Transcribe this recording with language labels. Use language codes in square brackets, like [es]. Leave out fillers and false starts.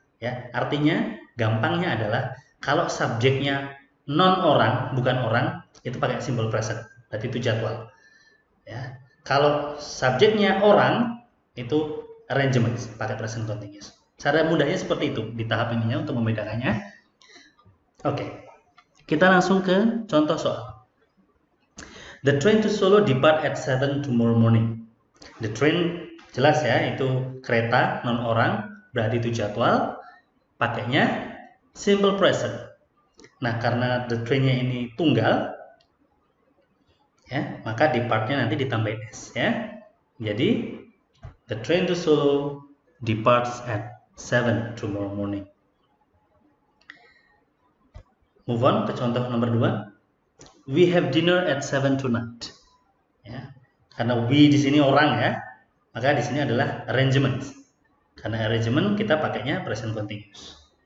[id] Ya, artinya gampangnya adalah kalau subjeknya non orang, bukan orang, itu pakai simple present. Berarti itu jadwal. Ya, kalau subjeknya orang, itu arrangements, pakai present continuous. Cara mudahnya seperti itu di tahap ininya untuk membedakannya. Oke, kita langsung ke contoh soal. [en] The train to Solo depart at 7 tomorrow morning. [id] The train jelas ya, itu kereta non orang, berarti itu jadwal. Pakainya simple present. Nah, karena the train-nya ini tunggal, ya, maka departnya nanti ditambahin s ya. [en] Jadi the train to Solo departs at 7 tomorrow morning. Move on ke contoh nomor 2. We have dinner at 7 tonight. [id] Ya. Karena we di sini orang ya, maka di sini adalah arrangement. Karena arrangement kita pakainya present continuous.